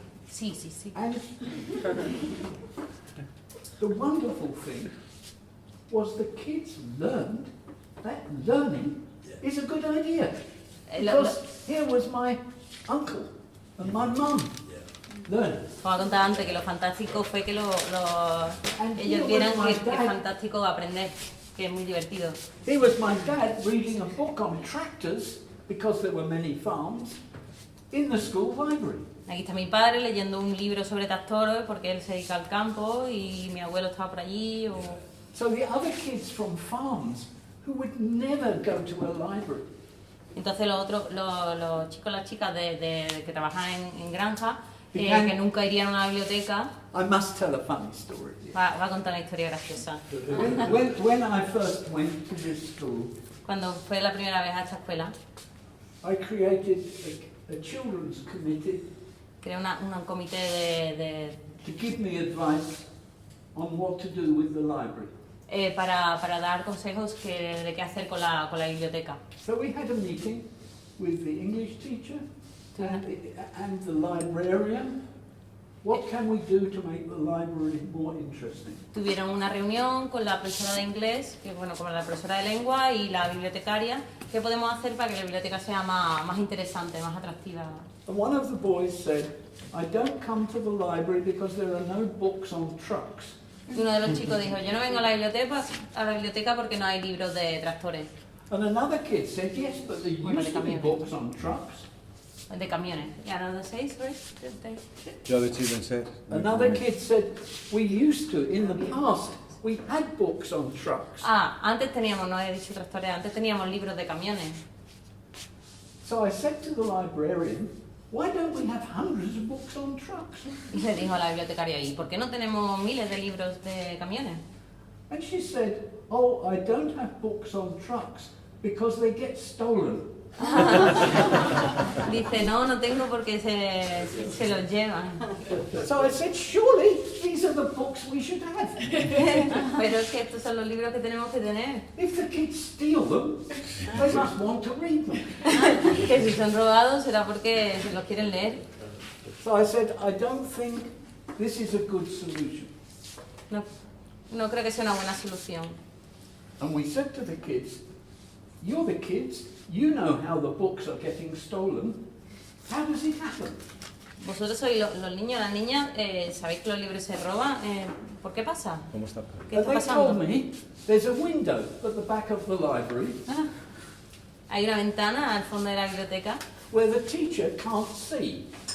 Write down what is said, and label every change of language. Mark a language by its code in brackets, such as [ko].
[en] Sí. And the wonderful thing was the kids learned that learning is a good idea. Because here was my uncle and my mum learning. [es] Como contaba antes, que lo fantástico fue que ellos vieran que es fantástico aprender, que es muy divertido. [en] Here was my dad reading a book on tractors, because there were many farms, in the school library. [es] Aquí está mi padre leyendo un libro sobre tractores porque él se dedica al campo y mi abuelo estaba por allí. [en] So the other kids from farms who would never go to a library. [es] Entonces los chicos, las chicas que trabajan en granja, que nunca irían a una biblioteca, [en] I must tell a funny story. [es] va a contar una historia graciosa. [en] When I first went to this school, [es] Cuando fue la primera vez a esta escuela, [en] I created a children's committee [es] Crea un comité [en] to give me advice on what to do with the library. [es] para dar consejos de qué hacer con la biblioteca. [en] So we had a meeting with the English teacher and the librarian. What can we do to make the library more interesting? [es] Tuvieron una reunión con la profesora de inglés, que bueno, como la profesora de lengua y la bibliotecaria. ¿Qué podemos hacer para que la biblioteca sea más interesante, más atractiva? [en] And one of the boys said, I don't come to the library because there are no books on trucks. [es] Y uno de los chicos dijo, yo no vengo a la biblioteca porque no hay libros de tractores, [en] And another kid said, yes, but there used to be books on trucks. [es] de camiones. [en] Yeah, another say, sorry. The other children said. Another kid said, we used to, in the past, we had books on trucks. [es] Antes teníamos, no he dicho tractores, antes teníamos libros de camiones. [en] So I said to the librarian, why don't we have hundreds of books on trucks? [es] Y le dijo a la bibliotecaria, ¿y por qué no tenemos miles de libros de camiones? [en] And she said, oh, I don't have books on trucks because they get stolen. [es] Dice, no tengo porque se los llevan. [en] So I said, surely these are the books we should have. [es] Pero es que estos son los libros que tenemos que tener. [en] If the kids steal them, they must want to read them. [es] Que si son robados será porque se los quieren leer. [en] So I said, I don't think this is a good solution. [es] No creo que sea una buena solución. [en] And we said to the kids, you're the kids, you know how the books are getting stolen. How does it happen? [es] Vosotros sois los niños, las niñas, sabéis que los libros se roban. ¿Por qué pasa? ¿Cómo está? ¿Qué [en] And [es] está [en] they told [es] pasando? [en] me there's a window at the back of the library [es] Hay una ventana al fondo de la biblioteca. [en] where the teacher can't see.